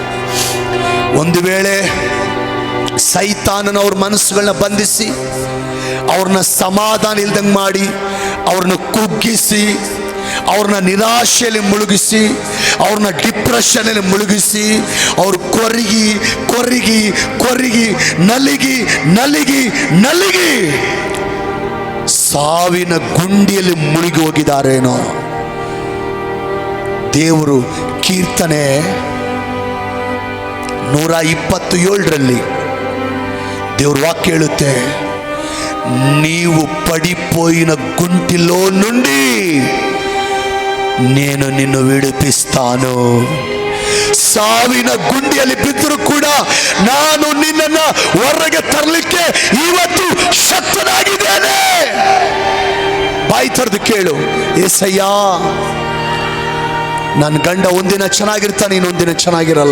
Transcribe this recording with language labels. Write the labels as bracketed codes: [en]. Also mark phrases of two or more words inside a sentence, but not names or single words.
[kn] ಒಂದು ವೇಳೆ ಸೈತಾನನ ಅವ್ರ ಮನಸ್ಸುಗಳನ್ನ ಬಂಧಿಸಿ ಅವ್ರನ್ನ ಸಮಾಧಾನ ಇಲ್ದಂಗೆ ಮಾಡಿ, ಅವ್ರನ್ನ ಕುಗ್ಗಿಸಿ, ಅವ್ರನ್ನ ನಿರಾಶೆಯಲ್ಲಿ ಮುಳುಗಿಸಿ, ಅವ್ರನ್ನ ಡಿಪ್ರೆಷನಲ್ಲಿ ಮುಳುಗಿಸಿ, ಅವ್ರು ಕೊರಗಿ ಕೊರಗಿ ಕೊರಗಿ ನಲಿಗಿ ನಲಿಗಿ ನಲಿಗಿ ಸಾವಿನ ಗುಂಡಿಯಲ್ಲಿ ಮುಳುಗಿ ಹೋಗಿದ್ದಾರೇನೋ. ದೇವರು ಕೀರ್ತನೆ 127ರಲ್ಲಿ ದೇವ್ರ ವಾಕ್ಯ ಹೇಳುತ್ತೆ, [te] నీవు పడిపోయిన గుంటిలో నుండి నేను నిన్ను విడిపిస్తాను. [kn] ಸಾವಿನ ಗುಂಡಿಯಲ್ಲಿ ಬಿದ್ದರೂ ಕೂಡ ನಾನು ನಿನ್ನನ್ನು ಹೊರಗೆ ತರಲಿಕ್ಕೆ ಇವತ್ತು ಶಕ್ತನಾಗಿದ್ದೇನೆ. ಬಾಯಿ ತೆರೆದು ಕೇಳು, ಏಸಯ್ಯ, ನನ್ನ ಗಂಡ ಒಂದಿನ ಚೆನ್ನಾಗಿರ್ತಾನೆ, ಇನ್ನೊಂದಿನ ಚೆನ್ನಾಗಿರಲ್ಲ.